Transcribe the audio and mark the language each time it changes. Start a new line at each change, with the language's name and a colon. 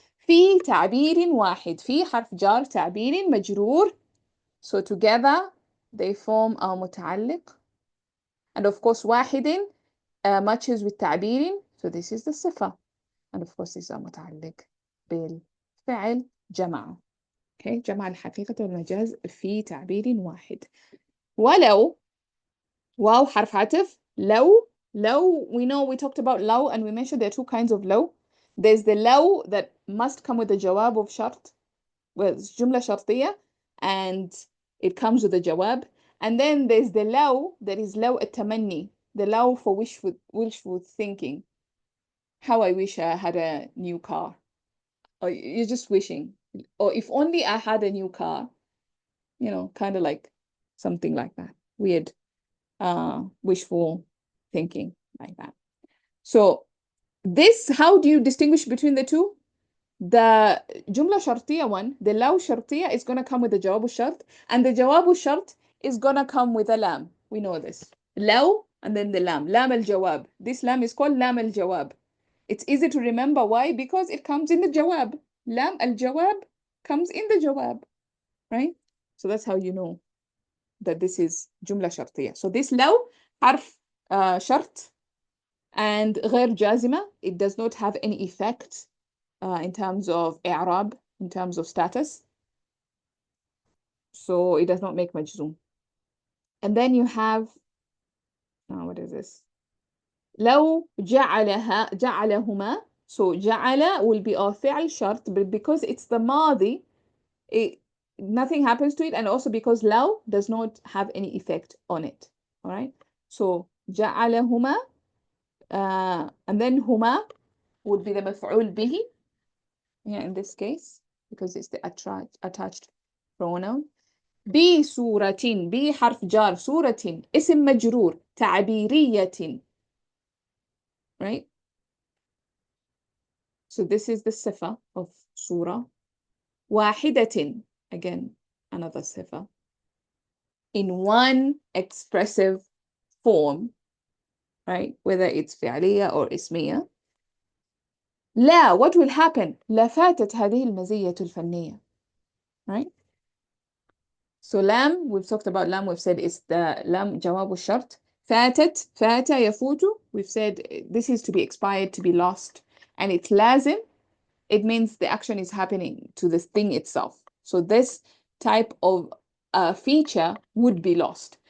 Arabic: في تعبير واحد. في حرف جار تعبير مجرور.
English: So together they form a متعلق. And of course واحد matches with تعبير. So this is the صفة. And of course this is a
Arabic: متعلق بالفعل جمع. Okay, جمع الحقيقة والمجاز في تعبير واحد. ولو واو حرف عطف.
English: لو we know we talked about لو and we mentioned there are two kinds of لو. There's the لو that must come with the جواب of شرط, well, it's جملة شرطية and it comes with a جواب. And then there's the لو that is لو التمني, the لو for wishful thinking. How I wish I had a new car. Or you're just wishing. Or if only I had a new car. Kind of like something like that. Weird wishful thinking like that. So this, how do you distinguish between the two? The جملة شرطية one, the لو شرطية is going to come with the جواب الشرط, and the جواب الشرط is going to come with a لام. We know this. لو and then the لام.
Arabic: لام الجواب.
English: This لام is called لام الجواب. It's easy to remember. Why? Because it comes in the جواب. لام الجواب comes in the جواب. Right? So that's how you know that this is جملة شرطية. So this
Arabic: لو حرف شرط and غير جازمة.
English: It does not have any effect in terms of إعراب, in terms of status. So it does not make مجزوم. And then you have, what is this?
Arabic: لو جعلهما.
English: So جعل will be a فعل شرط, but because it's the ماضي, nothing happens to it, and also because لو does not have any effect on it. All right. So جعلهما, and then هما would be the مفعول به. Yeah, in this case, because it's the attached pronoun.
Arabic: بصورة, ب حرف جار, صورة اسم مجرور, تعبيرية.
English: Right? So this is the صفة of صورة. واحدة, again, another صفة. In one expressive form, right? Whether it's فعلية or اسمية. لا, what will happen?
Arabic: لفاتت هذه المزية الفنية.
English: Right? So lam, we've talked about lam, we've said it's the lam جواب الشرط. فاتت, فات يفوت, we've said this is to be expired, to be lost. And it's lazim, it means the action is happening to the thing itself. So this type of feature would be lost.